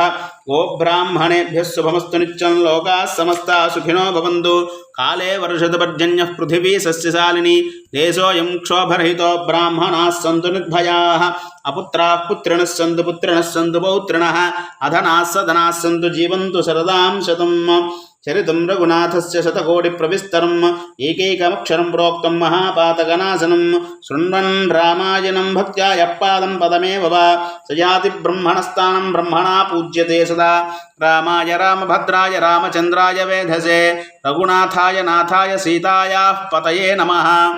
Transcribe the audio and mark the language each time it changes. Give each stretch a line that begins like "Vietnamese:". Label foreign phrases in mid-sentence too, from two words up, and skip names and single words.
Sanskrit: गोब्राह्मणेभ्यः शुभमस्तु नित्यं लोकाः समस्ताः सुखिनो भवन्तु। काले वर्षतु पर्जन्यः पृथिवी सस्यशालिनी देशोऽयं क्षोभरहितो ब्राह्मणाः सन्तु निर्भयाः। अपुत्राः पुत्रिणः सन्तु पौत्रिणः अधनाः सधनाः सन्तु जीवन्तु शरदां शतम्। చరితం రఘునాథస్య శతకోటిప్రవిస్తరం ఏకైకమక్షరం ప్రోక్తం మహాపాతకనాశనం శృణ్వన్ రామాయణం భక్త్యా యఃపాదం పదమేవ వా సయాతి బ్రహ్మణస్థానం బ్రహ్మణా పూజ్యతే సదా రామాయ రామభద్రాయ రామచంద్రాయ వేధసే రఘునాథాయ నాథాయ సీతాయాః పతయే నమః